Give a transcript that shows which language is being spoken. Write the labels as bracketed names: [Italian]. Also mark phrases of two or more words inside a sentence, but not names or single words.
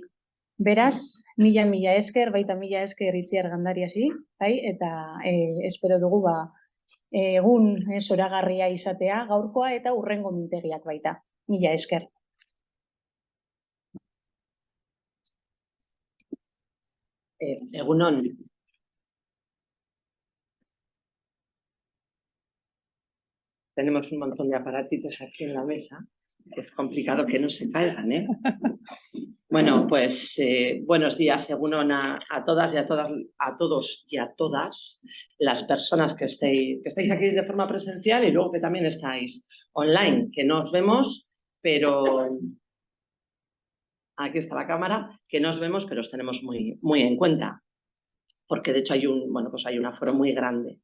[Basque] Beraz, mila esker, baita mila esker Itziar Gandariasi, bai, eta espero dugu egun zoragarria izatea gaurkoa eta hurrengo mintegiak baita. Mila esker. Egunon. [Spanish] Tenemos un montón de aparatitos aquí en la mesa. Es complicado que no se caigan, ¿eh? Bueno, pues buenos días, egunon a todas y a todos y a todas las personas que estáis aquí de forma presencial y luego que también estáis online, que no os vemos, pero aquí está la cámara, que no os vemos, pero os tenemos muy en cuenta, porque de hecho hay un aforo muy grande.